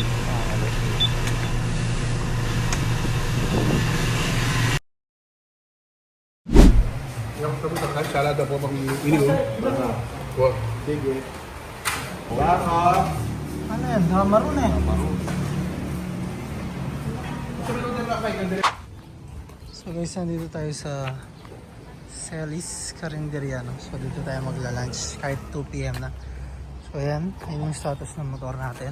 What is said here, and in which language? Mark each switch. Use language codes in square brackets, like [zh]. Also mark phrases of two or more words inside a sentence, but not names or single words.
[id] Yang kamu tekan salah ada apa bang ini loh. [tl] Wah, sige. Wah, ano yan? Maroon eh. So guys, nandito tayo sa Celis Carinderia, no? So dito tayo magla-lunch kahit 2 PM na. So ayan, yun yung status ng motor natin.